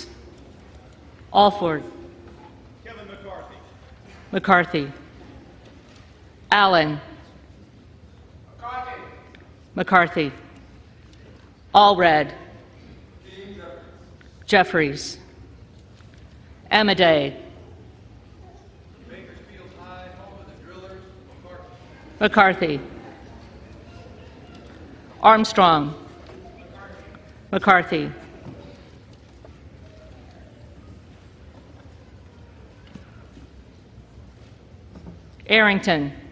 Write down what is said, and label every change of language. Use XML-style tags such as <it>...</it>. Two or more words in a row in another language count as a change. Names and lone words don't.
<en>Alford. Kevin McCarthy. McCarthy. Allen. McCarthy. McCarthy. Allred. Jeffries. Midday. Bakersfield High, home of the drillers, McCarthy. McCarthy. Armstrong. McCarthy. Arrington.</en>